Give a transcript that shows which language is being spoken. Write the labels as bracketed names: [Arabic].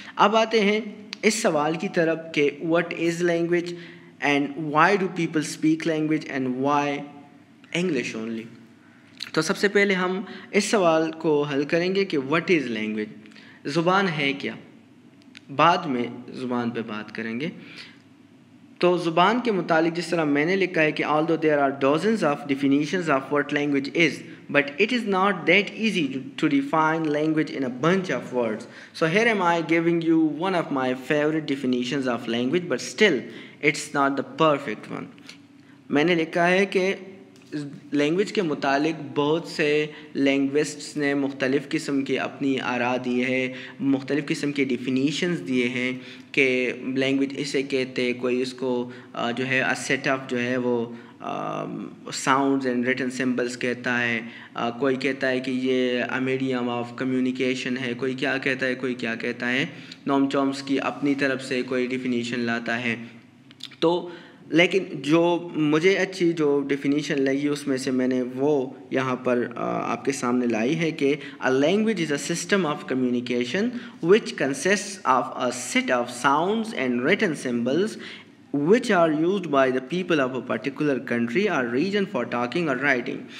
[Urdu] اب آتے ہیں اس سوال کی طرف کہ [English] What is language and why do people speak language and why English only. [Urdu] تو سب سے پہلے ہم اس سوال کو حل کریں گے کہ [English] what is language, [Urdu] زبان ہے کیا, بعد میں زبان پہ بات کریں گے. تو زبان کے متعلق جس طرح میں نے لکھا ہے کہ [English] although there are dozens of definitions of what language is, but it is not that easy to define language in a bunch of words. So here am I giving you one of my favorite definitions of language, but still it's not the perfect one. [Urdu] میں نے لکھا ہے کہ language کے متعلق بہت سے لینگوسٹس نے مختلف قسم کے اپنی آراء دی ہے, مختلف قسم کے ڈیفینیشنز دیے ہیں کہ لینگویج اسے کہتے, کوئی اس کو جو ہے [English] set of [Urdu] جو ہے وہ [English] sounds and written symbols [Urdu] کہتا ہے, کوئی کہتا ہے کہ یہ [English] medium of communication [Urdu] ہے, کوئی کیا کہتا ہے, کوئی کیا کہتا ہے. نوم چومسکی اپنی طرف سے کوئی ڈیفینیشن لاتا ہے. تو لیکن جو مجھے اچھی جو ڈیفینیشن لگی اس میں سے میں نے وہ یہاں پر آپ کے سامنے لائی ہے کہ [English] a language is a system of communication which consists of a set of sounds and written symbols which are used by the people of a particular country or region for talking or writing.